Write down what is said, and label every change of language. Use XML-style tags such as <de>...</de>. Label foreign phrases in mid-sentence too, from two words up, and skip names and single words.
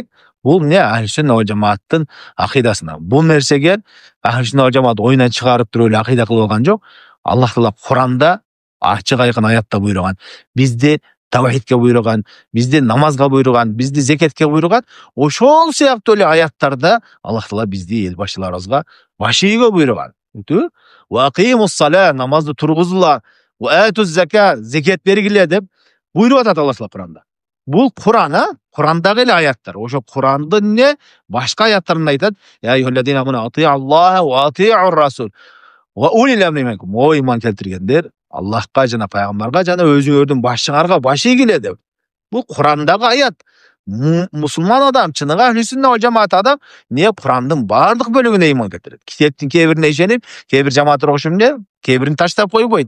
<ky>Бул Ахлүсүннат ва жамааттын акыйдасына. Бул нерсеге Ахлүсүннат ва жамаат оюнан чыгарып туруп эле акыйда кылып алган жок. Аллах Таала Куранда ачык айкын аятта буйруган. Бизди тавхидке буйруган, бизди намазга буйруган, бизди зекетке буйруган. Ошол сыяктуу эле аяттарда Аллах Таала бизди эл башчыларыбызга баш ийүүгө буйруган.</ky> <ar>وأقيموا الصلاة,</ar> <ky>намазды тургузула,</ky> <ar>وآتوا الزكاة,</ar> <ky>зекет бергиле деп буйруп атат Аллах Таала Куранда. Бул Куран, Курандагы эле аяттар. Ошо Курандын башка аяттарында айтат:</ky> <ar>"يا أيها الذين آمنوا أطيعوا الله وأطيعوا الرسول وأولي الأمر منكم."</ar> <ky>О иман келтиргендер, Аллахка жана пайгамбарга жана өзүңөрдүн башчыларга баш ийгиле деп. Бул Курандагы аят. Мусулман адам, чыныгы Ахлүсүннат ва жамаат адам Курандын бардык бөлүгүнө иман келтирет. Китептин кээ бирине ишенип, кээ бир жамааттар окушуп кээ бирин таштап койбойт.</ky>